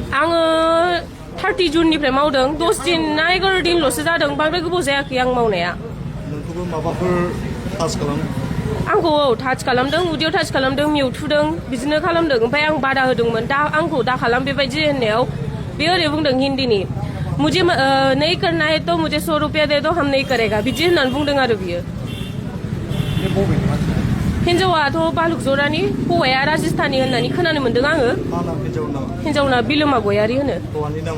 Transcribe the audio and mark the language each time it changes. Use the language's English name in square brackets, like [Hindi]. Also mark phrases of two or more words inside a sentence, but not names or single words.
[Bodo] आङो 30 जुननिफ्राय मावदों। 10 दिन ना 11 दिनल'सो जादों, बांद्राय गोबाव जायाखै आं मावनाया। नोंखौबो माबाफोर टाच खालामो? आंखौ टाच खालामदों, उदैयाव टाच खालामदों, मेउथुदों, बिदिनो खालामदों। ओमफ्राय आं बादा होदोंमोन आंखौ दा खालाम बेबायदि होननायाव बे ओरै बुंदों हिन्दीनि, [Hindi] मुझे नहीं करना है तो मुझे 100 रुपया दे दो, हम नहीं करेगा, [Bodo] बिदि होननानै बुंदों आरो बियो। हिन्जावाथ' बालुक जरानि, हौवाया राजस्थानी होननानै खोनानो मोन्दों आङो। हिन्जावना बिलोमा गयारि होनो। हौवानि नामा?